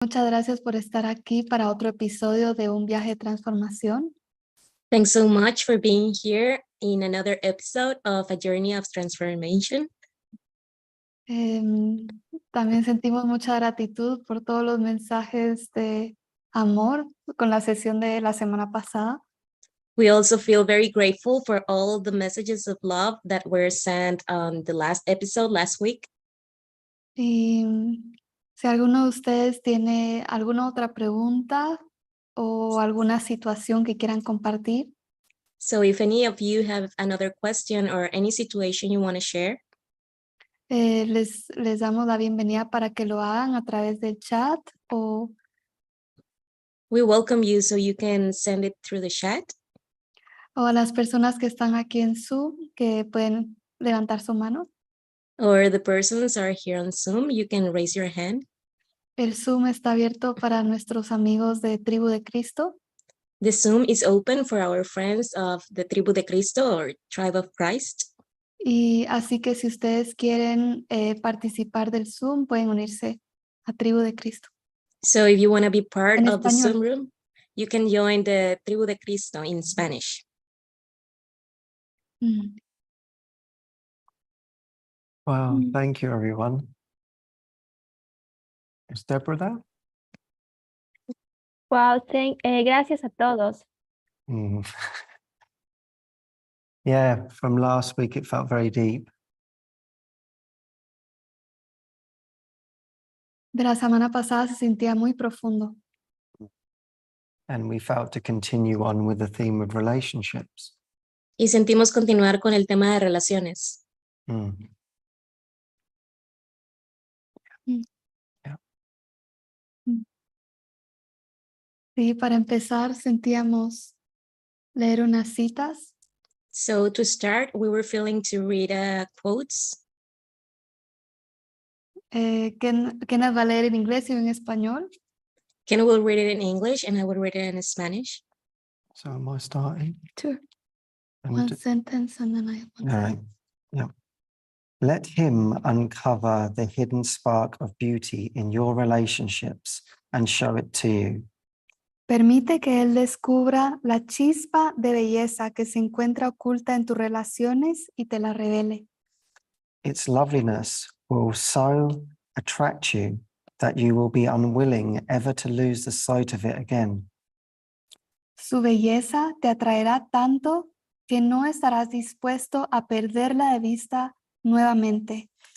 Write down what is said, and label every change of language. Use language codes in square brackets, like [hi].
[es] Muchas gracias por estar aquí para otro episodio de Un Viaje de Transformación. [en] Thanks so much for being here in another episode of A Journey of Transformation. [es] También sentimos mucha gratitud por todos los mensajes de amor con la sesión de la semana pasada. [en] We also feel very grateful for all the messages of love that were sent on the last episode last week. [es] Y si alguno de ustedes tiene alguna otra pregunta o alguna situación que quieran compartir, [en] So if any of you have another question or any situation you want to share, [es] les damos la bienvenida para que lo hagan a través del chat o [en] we welcome you so you can send it through the chat. [es] a las personas que están aquí en Zoom que pueden levantar su mano. [en] Or the persons are here on Zoom, you can raise your hand. [es] El Zoom está abierto para nuestros amigos de Tribu de Cristo. [en] The Zoom is open for our friends of the Tribu de Cristo or Tribe of Christ. [es] Y así que si ustedes quieren participar del Zoom, pueden unirse a Tribu de Cristo. [en] So if you want to be part [es] En [en] of the [es] español. [en] Zoom room, you can join the Tribu de Cristo in Spanish. Well, thank you, everyone. Is Deborah there? [es] Wow, gracias a todos. [en] Yeah, from last week, it felt very deep. [es] De la semana pasada se sentía muy profundo. [en] And we felt to continue on with the theme of relationships. [es] Y sentimos continuar con el tema de relaciones. Sí, para empezar sentíamos leer unas citas. [en] So to start, we were feeling to read quotes. [es] Kenneth va a leer en inglés y en español. [en] Ken will read it in English and I will read it in Spanish. So am I starting? Sure. One sentence and then I... All right. Yeah. Let him uncover the hidden spark of beauty in your relationships and show it to you. [es] Permite que él descubra la chispa de belleza que se encuentra oculta en tus relaciones y te la revele. [en] Its loveliness will so attract you that you will be unwilling ever to lose the sight of it again. [es] Su belleza te atraerá tanto que no estarás dispuesto a perderla de vista nuevamente.